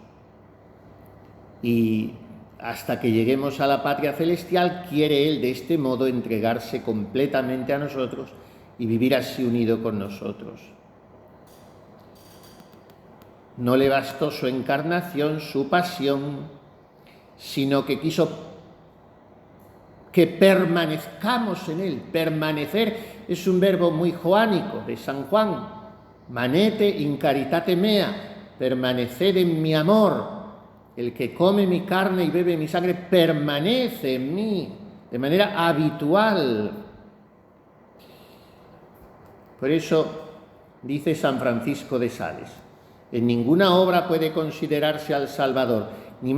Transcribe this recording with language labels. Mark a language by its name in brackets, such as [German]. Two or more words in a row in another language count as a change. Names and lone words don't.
[Spanish] Y hasta que lleguemos a la patria celestial, quiere Él de este modo entregarse completamente a nosotros y vivir así unido con nosotros. No le bastó su encarnación, su pasión, sino que quiso que permanezcamos en Él. Permanecer es un verbo muy joánico de San Juan. [Latin] Manete in caritate mea, [Spanish] permaneced en mi amor. El que come mi carne y bebe mi sangre permanece en mí de manera habitual. Por eso dice San Francisco de Sales: en ninguna obra puede considerarse al Salvador ni